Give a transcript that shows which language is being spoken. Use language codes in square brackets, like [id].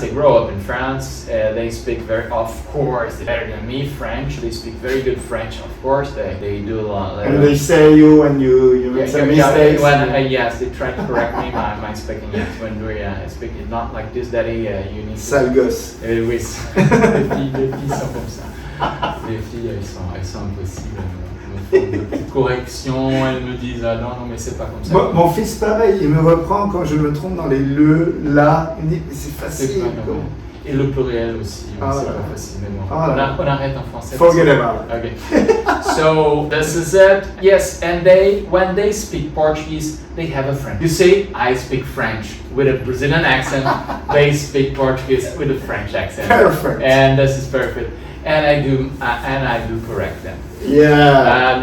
[en] They grow up in France. They speak of course, better than me French. They speak very good French. Of course, they do a lot. And they say you when you make some mistakes. Yes, they try to correct me my speaking. Yes, when we speak it not like this, daddy. You need. [fr] Sale gosse. Oui, les filles sont comme ça. Les filles, elles sont impossibles. Elles me font des petites corrections, elles me disent non, mais c'est pas comme ça. Mon fils, pareil, il me reprend quand je me trompe dans les le, la. Il me dit, c'est facile. Et le pluriel aussi, c'est pas facile. Mais bon, on arrête en français. [en] Forget about it. Okay. So, this is it. Yes, and when they speak Portuguese, they have a French. You see, I speak French with a Brazilian accent. They speak Portuguese with a French accent. Perfect. And this is perfect. And I do correct them. Yeah.